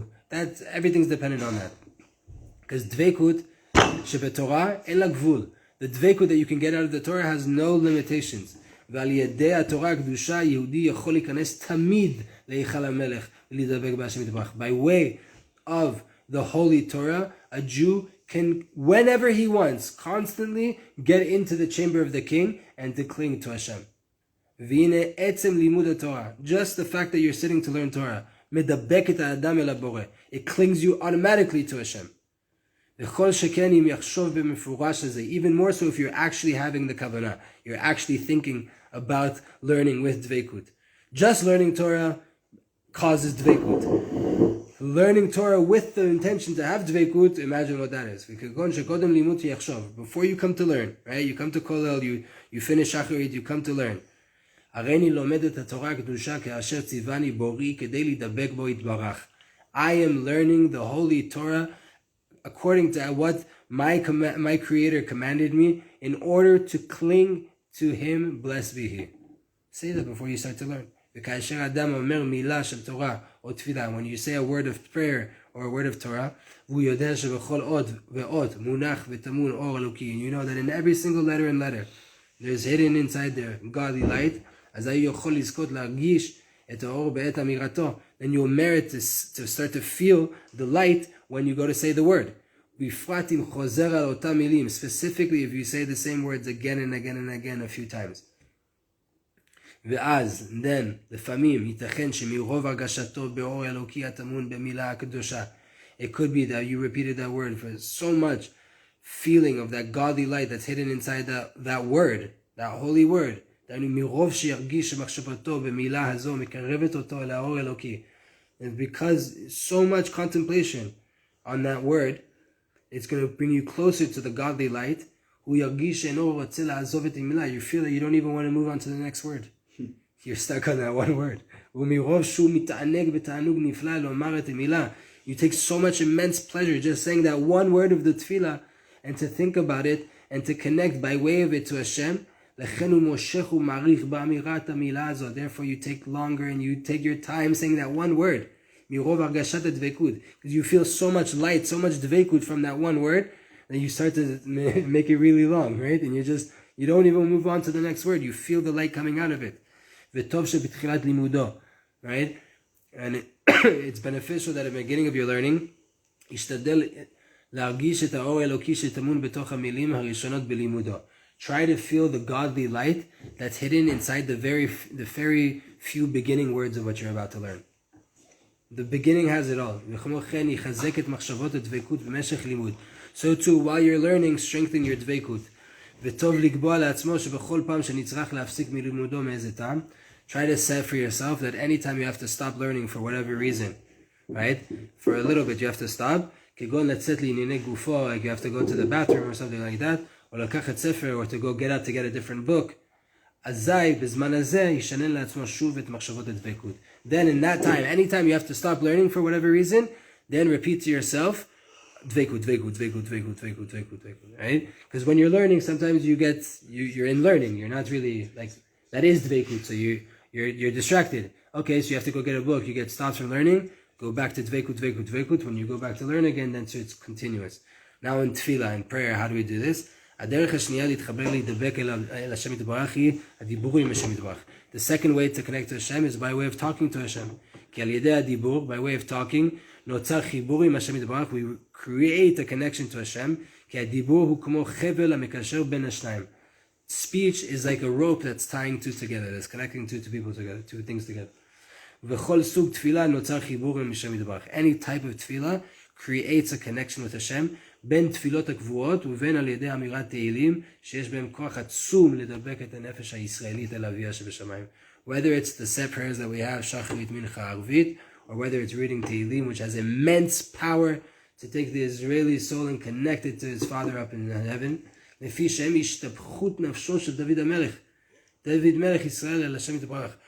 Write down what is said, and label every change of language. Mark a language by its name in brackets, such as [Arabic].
[English] everything's dependent on that. Because [Hebrew] Dveikut shebetorah en la gvul. [English] The Dveikut that you can get out of the Torah has no limitations. [Hebrew] ועל ידי התורה הקדושה יהודי יכול להיכנס תמיד להיכל המלך ולהידבק בהשם יתברך. [English] By way of the holy Torah, a Jew can, whenever he wants, constantly get into the chamber of the king and to cling to Hashem. [Hebrew] והנה עצם לימוד התורה, [English] just the fact that you're sitting to learn Torah, [Hebrew] מדבק את האדם אל הבורא. [English] It clings you automatically to Hashem. [Hebrew] וכל שכן אם יחשוב במפורש הזה, [English] even more so if you're actually having the kavanah, you're actually thinking about learning with Dveikut. Just learning Torah causes Dveikut. Learning Torah with the intention to have Dveikut, imagine what that is. Before you come to learn, right? You come to Kollel, you finish Shacharit, you come to learn. [Hebrew] הריני לומד את התורה הקדושה כאשר ציווני בורי כדי להידבק בו יתברך. [English] I am learning the holy Torah according to what my Creator commanded me in order to cling to Him, blessed be He. Say that before you start to learn. [Hebrew] וכאשר אדם אומר מילה של תורה או תפילה, [English] when you say a word of prayer or a word of Torah, [Hebrew] והוא יודע שבכל אות ואות מונח וטמון אור אלוקי, [English] and you know that in every single letter and letter, there's hidden inside there godly light, [Hebrew] אז הוא יכול לזכות להרגיש את האור בעת אמירתו, [English] then you'll merit to start to feel the light when you go to say the word. [Hebrew] בפרט אם חוזר על אותם מילים, [English] specifically if you say the same words again and again and again a few times. [Hebrew] ואז, then, לפעמים, ייתכן שמרוב הרגשתו באור אלוקי הטמון במילה הקדושה. [English] It could be that you repeated that word for so much feeling of that godly light that's hidden inside that word, that holy word. [Hebrew] מרוב שירגיש שמחשבתו במילה הזו מקרבת אותו אל האור אלוקי. [English] And because so much contemplation on that word, it's going to bring you closer to the godly light. [Hebrew] הוא ירגיש שאינו רוצה לעזוב את המילה. [English] You feel that you don't even want to move on to the next word. You're stuck on that one word. [Hebrew] ומרוב שהוא מתענג בתענוג נפלא לומר את המילה. [English] You take so much immense pleasure just saying that one word of the tefillah and to think about it and to connect by way of it to Hashem. [Hebrew] לכן הוא מושך ומעריך באמירת המילה הזאת. [English] Therefore you take longer and you take your time saying that one word. [Hebrew] מרוב הרגשת הדבקות. [English] Because you feel so much light, so much dveikut from that one word that you start to make it really long, right? And you don't even move on to the next word. You feel the light coming out of it. [Hebrew] וטוב שבתחילת לימודו, right? [English] And it's beneficial that at the beginning of your learning, [Hebrew] ישתדל להרגיש את האור האלוקי שטמון בתוך המילים הראשונות בלימודו. [English] Try to feel the godly light that's hidden inside the very few beginning words of what you're about to learn. The beginning has it all. [Hebrew] וכמו כן יחזק את מחשבות הדבקות במשך לימוד. [English] So too, while you're learning, strengthen your dveikut. [Hebrew] וטוב לקבוע לעצמו שבכל פעם שנצטרך להפסיק מלימודו מאיזה טעם. [English] Try to set for yourself that anytime you have to stop learning for whatever reason, right? For a little bit you have to stop. [Hebrew] כגון לצאת לענייני גופו, [English] like you have to go to the bathroom or something like that, [Hebrew] או לקחת ספר, [English] or to go get out to get a different book. [Hebrew] אזי בזמן הזה ישנן לעצמו שוב את מחשבות הדבקות. [English] Then in that time, anytime you have to stop learning for whatever reason, then repeat to yourself, dveikut, dveikut, dveikut, dveikut, dveikut, dveikut, dveikut, right? Because when you're learning, sometimes you're in learning. You're not really, like, that is dveikut, so you're distracted. Okay, so you have to go get a book. You get stopped from learning, go back to dveikut, dveikut, dveikut. When you go back to learn again, then so it's continuous. Now in tefillah, in prayer, how do we do this? [Hebrew] הדרך השנייה להתחבר להידבק אל השם יתברך היא הדיבור עם השם יתברך. [English] The second way to connect to Hashem is by way of talking to Hashem. [Hebrew] כי על ידי הדיבור, [English] by way of talking, [Hebrew] נוצר חיבור עם השם יתברך, [English] we create a connection to Hashem, [Hebrew] כי הדיבור הוא כמו חבל המקשר בין השניים. [English] Speech is like a rope that's tying two together, that's connecting two people together, two things together. [Hebrew] וכל סוג תפילה נוצר חיבור עם השם יתברך. [English] Any type of tefillah creates a connection with Hashem, [Hebrew] בין תפילות הקבועות ובין על ידי אמירת תהילים שיש בהם כוח עצום לדבק את הנפש הישראלית אל אביה שבשמיים. [English] Whether it's the set prayers that we have, שחרית מנחה ערבית, or whether it's reading תהילים, which has immense power to take the Israeli soul and connect it to his father up in heaven, [Hebrew] לפי שהם השתפכות נפשו של דוד המלך. דוד מלך ישראל אל השם יתברך.